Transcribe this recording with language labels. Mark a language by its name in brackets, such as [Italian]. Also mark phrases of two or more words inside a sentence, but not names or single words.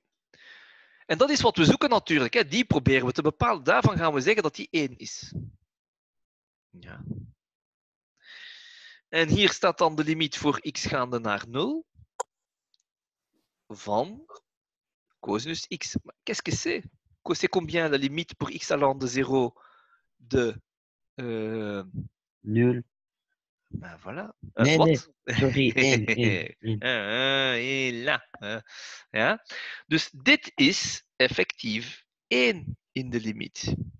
[Dutch] En dat is wat we zoeken natuurlijk. Hè. Die proberen we te bepalen. Daarvan gaan we zeggen dat die 1 is. Ja. En hier staat dan de limiet voor x gaande naar 0 van cosinus x. [French] Maar qu'est-ce que c'est? C'est combien la limite pour x allant de 0 de... Nul. Ben voilà. [Dutch] Nee, nee. Wat? Sorry, 1. En là. Ja? Dus dit is effectief 1 in de limiet.